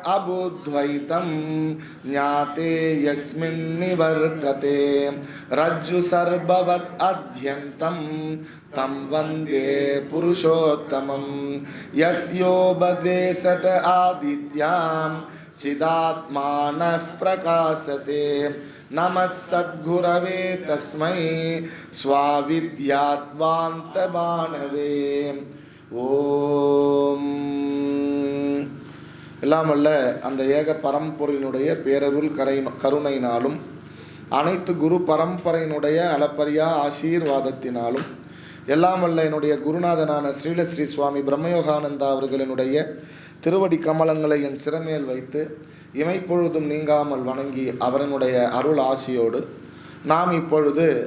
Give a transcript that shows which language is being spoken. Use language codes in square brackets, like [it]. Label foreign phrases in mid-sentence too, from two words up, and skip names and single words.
[sa] अबुद्ध्वैतं ज्ञाते यस्मिन् निवर्तते रज्जु सर्ववत् अध्यन्तं तं वन्दे पुरुषोत्तमं यस्योपदेशत आदित्यां चिदात्मानः प्रकाशते नमः सद्गुरवे तस्मै स्वाविद्याद्वान्तभानवे। [ta] ஓம். எல்லாம் வல்ல அந்த ஏக பரம்பொருளினுடைய பேரருள் கருணையினாலும் அனைத்து குரு பரம்பரையினுடைய அளப்பரியா ஆசீர்வாதத்தினாலும் எல்லாம் வல்ல என்னுடைய குருநாதனான ஸ்ரீலஸ்ரீ சுவாமி பிரம்மயோகானந்தா அவர்களினுடைய திருவடி கமலங்களை என் சிறமேல் வைத்து இமைப்பொழுதும் நீங்காமல் வணங்கி அவரனுடைய அருள் ஆசியோடு நாம் இப்பொழுது